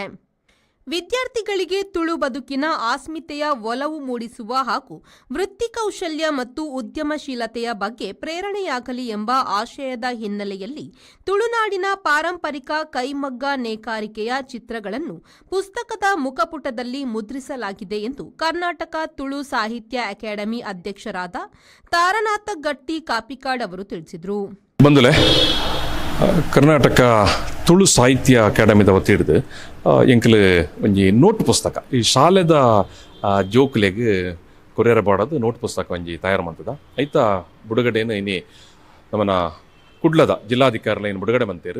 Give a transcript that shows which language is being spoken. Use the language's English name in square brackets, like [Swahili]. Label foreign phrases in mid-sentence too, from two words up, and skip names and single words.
[Kannada] ವಿದ್ಯಾರ್ಥಿಗಳಿಗೆ ತುಳು ಬದುಕಿನ ಅಸ್ಮಿತೆಯ ಒಲವು ಮೂಡಿಸುವ ಹಾಗೂ ವೃತ್ತಿ ಕೌಶಲ್ಯ ಮತ್ತು ಉದ್ಯಮಶೀಲತೆಯ ಬಗ್ಗೆ ಪ್ರೇರಣೆಯಾಗಲಿ ಎಂಬ ಆಶಯದ ಹಿನ್ನೆಲೆಯಲ್ಲಿ ತುಳುನಾಡಿನ ಪಾರಂಪರಿಕ ಕೈಮಗ್ಗ ನೇಕಾರಿಕೆಯ ಚಿತ್ರಗಳನ್ನು ಪುಸ್ತಕದ ಮುಖಪುಟದಲ್ಲಿ ಮುದ್ರಿಸಲಾಗಿದೆ ಎಂದು ಕರ್ನಾಟಕ ತುಳು ಸಾಹಿತ್ಯ ಅಕಾಡೆಮಿ ಅಧ್ಯಕ್ಷರಾದ ತಾರನಾಥ ಗಟ್ಟಿ ಕಾಪಿಕಾಡ್ ಅವರು ತಿಳಿಸಿದರು. [Tulu] ಬಂಧುಲೆ, ಕರ್ನಾಟಕ ತುಳು ಸಾಹಿತ್ಯ ಅಕಾಡೆಮಿದ ವತಿಡ್ದು ಎಂಕಲು ಒಂಜಿ ನೋಟ್ ಪುಸ್ತಕ ಈ ಶಾಲೆದ ಜೋಕ್ಲೆಗ್ ಕೊರಿಯರ್ ಬಾಡದು ನೋಟ್ ಪುಸ್ತಕ ಒಂಜಿ ತಯಾರು ಮಂತದ ಐತ ಬುಡುಗಡೆನು ಇನಿ ನಮ್ಮನ ಕುಡ್ಲದ ಜಿಲ್ಲಾಧಿಕಾರಿಲ ಏನು ಬಿಡುಗಡೆ ಮಂತೇರು.